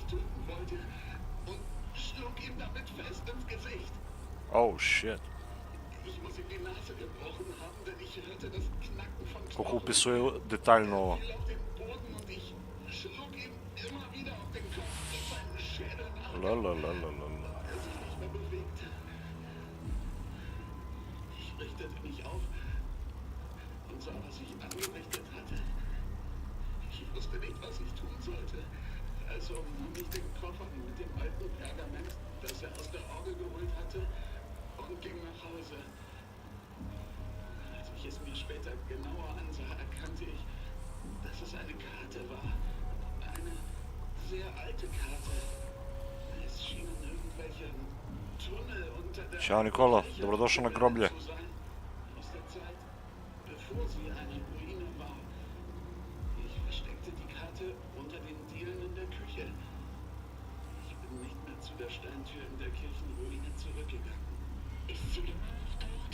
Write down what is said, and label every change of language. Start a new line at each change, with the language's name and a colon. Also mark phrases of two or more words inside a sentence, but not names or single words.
German: Und schlug ihm damit fest ins Gesicht.
English: Oh shit.
German: Ich muss ihm die Nase gebrochen haben, denn ich hörte das Knacken von
Serbian: Koliko
German: Knochen.
Serbian: upisuje detaljno ovo.
German: Er fiel auf den Boden und ich schlug ihm immer wieder auf den Kopf, bis sein Schädel Lalalala. er sich nicht mehr bewegte. Ich richtete mich auf und sah, was ich angerichtet hatte. Ich wusste nicht, was ich tun sollte. Also nahm ich den Koffer mit dem alten Pergament, das er aus der Orgel geholt hatte, und ging nach Hause. Als ich es mir später genauer ansah, erkannte ich, dass es eine Karte war. Eine sehr alte Karte. Es schienen irgendwelche Tunnel unter der
Serbian: Ćao Nikola, dobrodošao na groblje.
German: zu sein. Aus der Zeit, bevor sie eine Ruine war. Ich versteckte die Karte unter den Dielen in der Küche. Ich bin nicht mehr zu der Steintür in der Kirchenruine zurückgegangen. Ist sie immer noch dort?